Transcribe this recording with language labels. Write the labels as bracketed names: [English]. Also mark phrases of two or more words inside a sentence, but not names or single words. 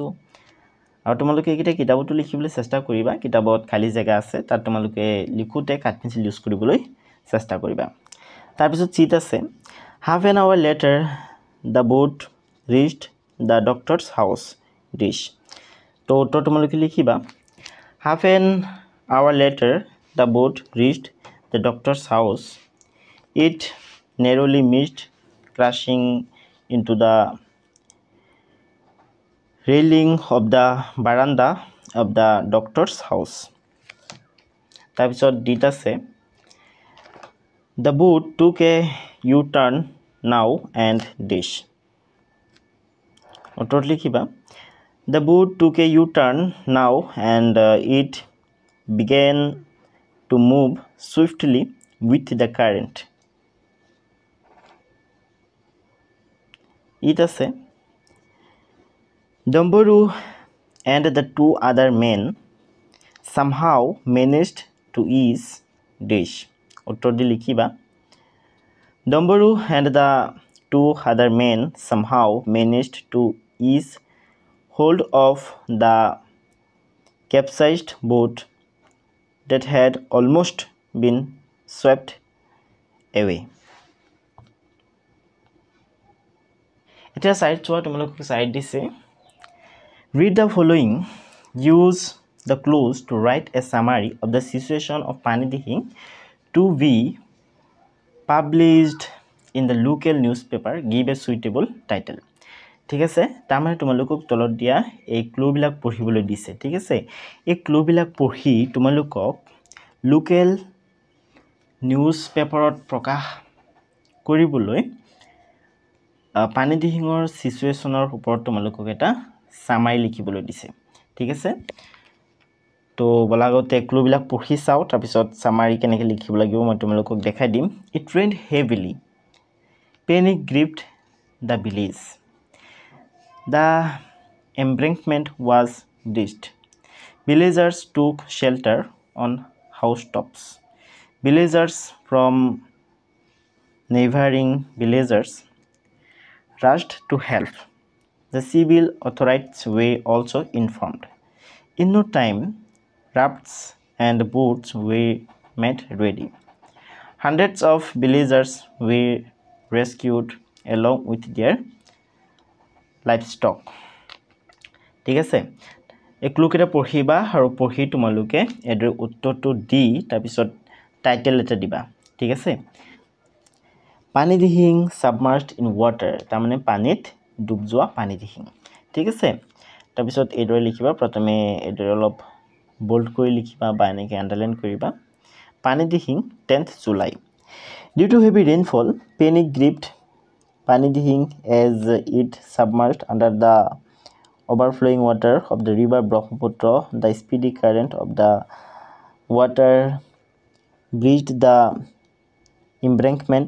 [Assamese] আৰু তোমালোকে এইকিটা কিতাপটো লিখিবলৈ চেষ্টা কৰিবা কিতাপত খালি জায়গা আছে তাত তোমালোকে লিখোতে কাট পেন্সিল ইউজ কৰিবলৈ চেষ্টা কৰিবা তাৰ পিছত চিট আছে [English] half an hour later the boat reached the doctor's house [Assamese] dish তো উত্তৰ তোমালোকে লিখিবা [English] half an hour later the boat reached the doctor's house it narrowly missed crashing into the railing of the veranda of the doctor's house [Assamese] তাৰপিছত ডিট আছে [English] the boat took a U-turn now and dish [Assamese] উত্তৰ লিখিবা [English] the boat took a U-turn now and it began to move swiftly with the current it আছে Domboru and the two other men somehow managed to ease dish [Assamese] উত্তৰ দি লিখিবা [English] Domboru and the two other men somehow managed to ease hold of the capsized boat that had almost been swept away [Assamese] এটা সাইড চোৱা তোমালোকক সাইড দিছে [English] read the following use the clues to write a summary of the situation of Pani [Assamese] Dihing [English] to be published in the local newspaper give a suitable title [Assamese] ঠিক আছে তাৰমানে তোমালোকক তলত দিয়া এই ক্লু বিলাক পঢ়িবলৈ দিছে ঠিক আছে এই ক্লু বিলাক পঢ়ি তোমালোকক লোকেল নিউজ পেপাৰত প্ৰকাশ কৰিবলৈ পানী দিহিঙৰ সিচুৱেচনৰ ওপৰত তোমালোকক এটা সামাৰি লিখিবলৈ দিছে ঠিক আছে তো বলাগতে ক্লু বিলাক পঢ়ি চাও তাৰ পিছত সামাৰি কেনেকৈ লিখিব লাগিব মই তোমালোকক দেখাই দিম [English] it rained heavily panic gripped the village the embankment was breached villagers took shelter on housetops villagers from neighboring villages rushed to help the civil authorities were also informed in no time rafts and boats were made ready hundreds of villagers were rescued along with their livestock [Assamese] ঠিক আছে এই ক্লুকেটা পঢ়িবা আৰু পঢ়ি তোমালোকে এডৰ উত্তৰটো দি তাৰ পিছত টাইটেল এটা দিবা ঠিক আছে পানী দিহিং [English] submerged in water [Assamese] তাৰমানে পানীত ডুব যোৱা পানী দিহিং ঠিক আছে তাৰ পিছত এডৰ লিখিবা প্ৰথমে এডৰ অলপ বোল্ড কৰি লিখিবা বা এনেকৈ আন্ডাৰলাইন কৰিবা পানী দিহিং [English] 10th July due to heavy rainfall panic gripped pani dihing as it submerged under the overflowing water of the river Brahmaputra. The speedy current of the water breached the embankment.